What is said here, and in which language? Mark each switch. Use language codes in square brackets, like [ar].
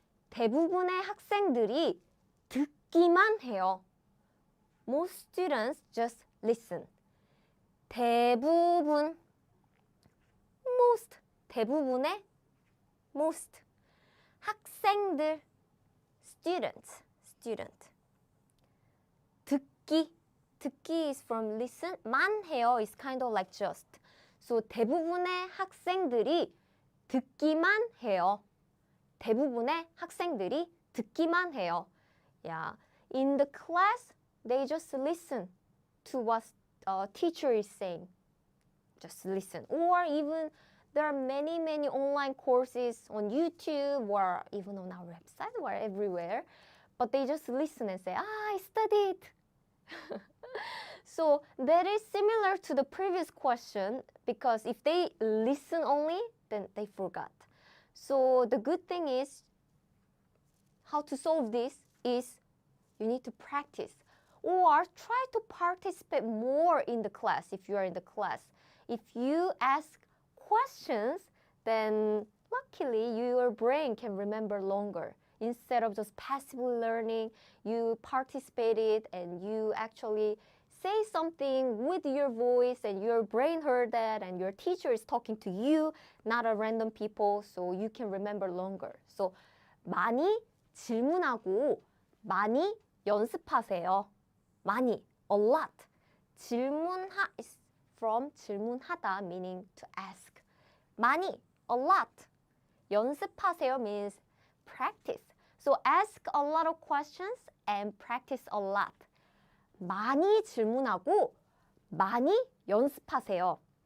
[ko] 대부분의 학생들이 듣기만 해요. [en] Most students just listen. 대부분, most, 대부분의 most. 학생들, student. 듣기 is from listen. 만 해요 is kind of like just. [ko] So 대부분의 학생들이 듣기만 해요. 대부분의 학생들이 듣기만 해요. [en] Yeah. In the class, they just listen to what teacher is saying. Just listen. Or even there are many online courses on YouTube or even on our website or everywhere. But they just listen and say, I studied. So that is similar to the previous question, because if they listen only, then they forgot. So the good thing is, how to solve this is you need to practice or try to participate more in the class if you are in the class. If you ask questions, then luckily your brain can remember longer. Instead of just passively learning, you participated and you actually say something with your voice and your brain heard that and your teacher is talking to you, not a random people, so you can remember longer. [ko] So 많이 질문하고 많이 연습하세요. [en] 많이, a lot. 질문하 is from 질문하다, meaning to ask. 많이, a lot. 연습하세요 means practice. So ask a lot of questions and practice a lot. [ko] 많이 질문하고 많이 연습하세요.